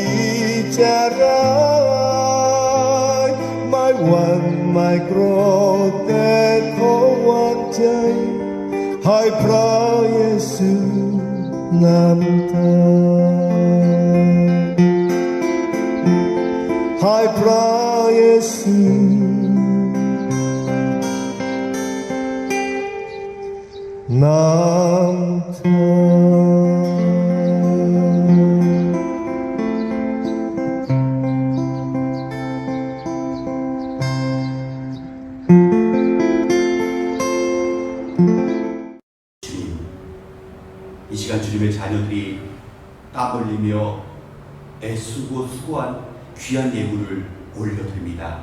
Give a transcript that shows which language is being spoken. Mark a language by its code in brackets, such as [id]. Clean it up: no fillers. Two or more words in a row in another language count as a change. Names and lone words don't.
[th] จะร้ายไม่หวั่นไม่โกรธแต่ขอวางใจให้พระเยซูนำทางให้พระเยซูนำทาง [ko] 이 시간 주님의 자녀들이 땀 흘리며 애쓰고 수고한 귀한 예물을 올려드립니다.